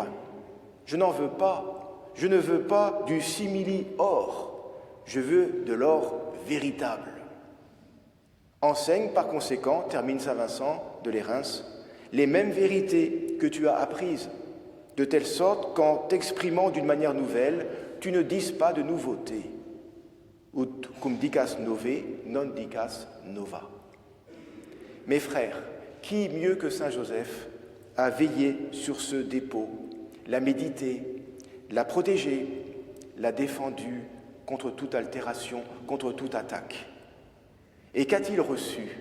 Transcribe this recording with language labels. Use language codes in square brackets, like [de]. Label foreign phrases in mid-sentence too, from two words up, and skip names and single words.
[fr] Je n'en veux pas, je ne veux pas du simili-or, je veux de l'or véritable. Enseigne par conséquent, termine saint Vincent de Lérins, les mêmes vérités que tu as apprises, de telle sorte qu'en t'exprimant d'une manière nouvelle, tu ne dises pas de nouveauté. [la] Ut cum dicas nove, non dicas nova. [fr] Mes frères, qui mieux que saint Joseph a veillé sur ce dépôt, l'a médité, l'a protégé, l'a défendu contre toute altération, contre toute attaque. Et qu'a-t-il reçu ?